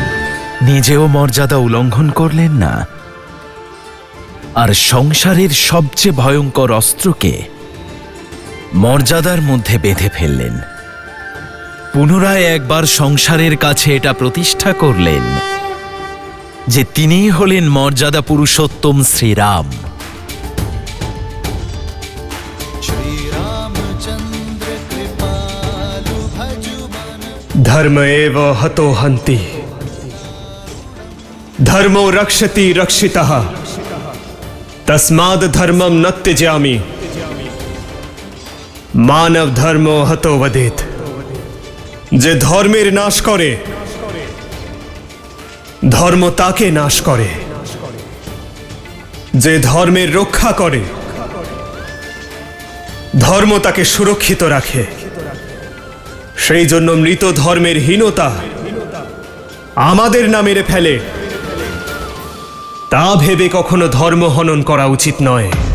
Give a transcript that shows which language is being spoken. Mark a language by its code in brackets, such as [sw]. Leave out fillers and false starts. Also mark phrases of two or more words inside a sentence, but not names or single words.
[bn] নিজেও মর্যাদা উল্লঙ্ঘন করলেন না, আর সংসারের সবচেয়ে ভয়ঙ্কর অস্ত্রকে মর্যাদার মধ্যে বেঁধে ফেললেন। পুনরায় একবার সংসারের কাছে এটা প্রতিষ্ঠা করলেন যে তিনিই হলেন মর্যাদা পুরুষোত্তম শ্রীরাম। [awa] श्री रामचंद्र कृपालु भजुमन [sa] धर्म एव हतो हन्ति, धर्मो रक्षति रक्षितः, तस्माद् धर्मं न त्यजामि, मानव धर्मो हतो वदेत्। [bn] যে ধর্মের নাশ করে ধর্ম তাকে নাশ করে, যে ধর্মের রক্ষা করে ধর্ম তাকে সুরক্ষিত রাখে। সেই জন্য মৃত ধর্মের হীনতা আমাদের না মেরে ফেলে তা ভেবে কখনো ধর্ম হনন করা উচিত নয়।